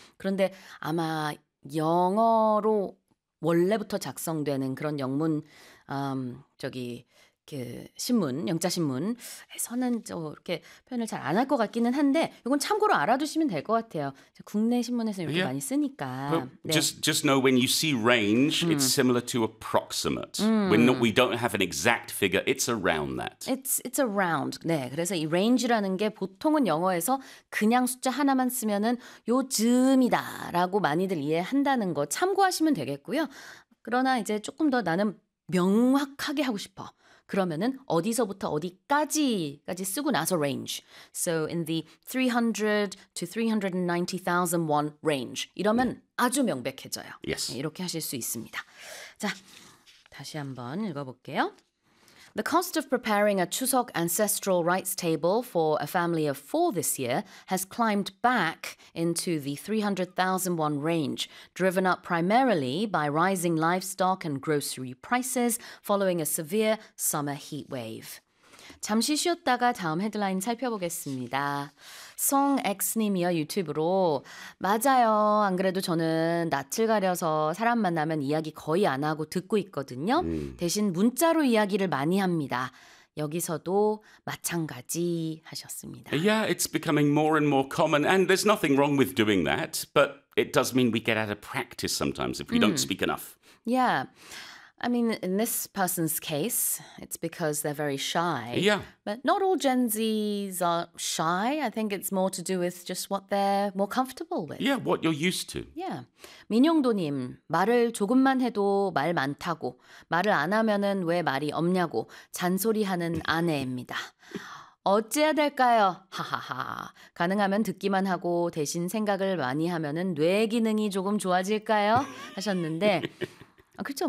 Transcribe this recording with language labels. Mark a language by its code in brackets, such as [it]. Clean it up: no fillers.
[ko] 그런데 아마 영어로 원래부터 작성되는 그런 영문 저기 그 신문 영자 신문에서는 저렇게 표현을 잘 안 할 것 같기는 한데 이건 참고로 알아두시면 될 것 같아요. 국내 신문에서 이렇게 많이 쓰니까. [en] Just know when you see range, it's similar to approximate. We don't have an exact figure, it's around that. It's around. [ko] 네, 그래서 이 range라는 게 보통은 영어에서 그냥 숫자 하나만 쓰면은 요 즈음이다라고 많이들 이해한다는 거 참고하시면 되겠고요. 그러나 이제 조금 더 나는 명확하게 하고 싶어. 그러면은 어디서부터 어디까지까지 쓰고 나서 range. [en] So in the 300 to 390,000 won range. [ko] 이러면 네. 아주 명백해져요. [en] Yes. [ko] 네, 이렇게 하실 수 있습니다. 자, 다시 한번 읽어볼게요. [en] The cost of preparing a Chuseok ancestral rites table for a family of four this year has climbed back into the 300,000 won range, driven up primarily by rising livestock and grocery prices following a severe summer heat wave. [ko] 잠시 쉬었다가 다음 헤드라인 살펴보겠습니다. 송X님이요, 유튜브로. 맞아요. 안 그래도 저는 낯을 가려서 사람 만나면 이야기 거의 안 하고 듣고 있거든요. 대신 문자로 이야기를 많이 합니다. 여기서도 마찬가지 하셨습니다. [en] Yeah, it's becoming more and more common. And there's nothing wrong with doing that. But it does mean we get out of practice sometimes if we don't speak enough. Yeah. I mean, in this person's case, it's because they're very shy. Yeah. But not all Gen Zs are shy. I think it's more to do with just what they're more comfortable with. Yeah, what you're used to. Yeah. [ko] 민용도님, 말을 조금만 해도 말 많다고, 말을 안 하면은 왜 말이 없냐고 잔소리하는 아내입니다. 어찌해야 될까요? 하하하. 가능하면 듣기만 하고 대신 생각을 많이 하면은 뇌 기능이 조금 좋아질까요? 하셨는데... 아, 그렇죠.